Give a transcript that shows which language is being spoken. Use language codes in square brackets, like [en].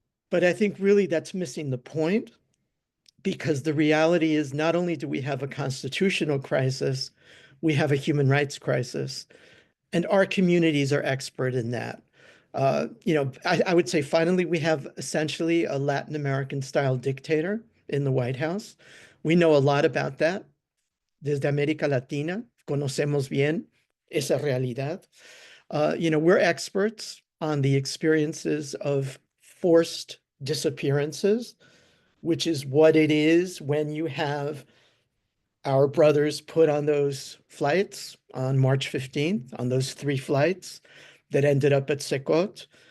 [en] But I think really that's missing the point, because the reality is not only do we have a constitutional crisis, we have a human rights crisis. And our communities are expert in that. You know, I would say finally, we have essentially a Latin American style dictator in the White House. We know a lot about that. [es] Desde América Latina, conocemos bien esa realidad. [en] You know, we're experts on the experiences of forced disappearances, which is what it is when you have our brothers put on those flights on March 15th, on those 3 flights that ended up at Secot.